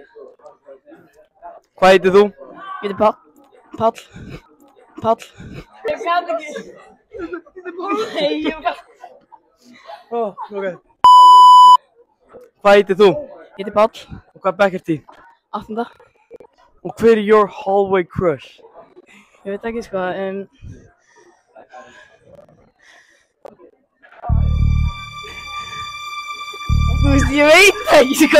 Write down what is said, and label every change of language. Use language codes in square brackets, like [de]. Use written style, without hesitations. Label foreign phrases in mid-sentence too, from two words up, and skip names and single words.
[is] Hvað heitir þú? Ég heiti Páll. Páll. Ég gat ekki. Nei, ég var. Ok. Hvað heitir þú? Ég heiti Páll. Og hvað bekk ert í? 8. Og hver er [en] your hallway crush? [is] Ég veit ekki sko, þú veist, ég veit ekki sko.